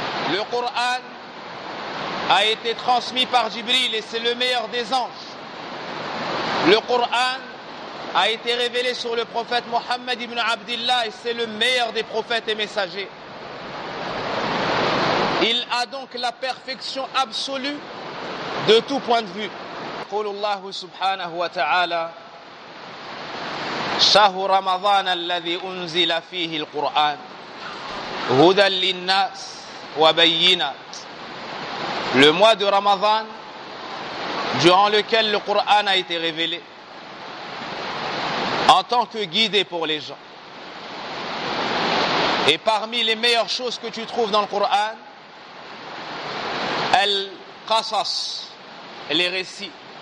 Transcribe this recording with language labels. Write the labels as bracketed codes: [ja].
[fr] Le Coran a été transmis par Jibril et c'est le meilleur des anges. Le Coran a été révélé sur le prophète Mohammed ibn Abdillah et c'est le meilleur des prophètes et messagers. Il a donc la perfection absolue de tout point de vue. [ar] قول الله سبحانه وتعالى شهر رمضان الذي أنزل فيه القرآن هدى للناس وبينات. [fr] Le mois de Ramadan, durant lequel le Coran a été révélé, en tant que guide pour les gens. Et parmi les meilleures choses que tu trouves dans le Coran, Al-Qasas, les récits.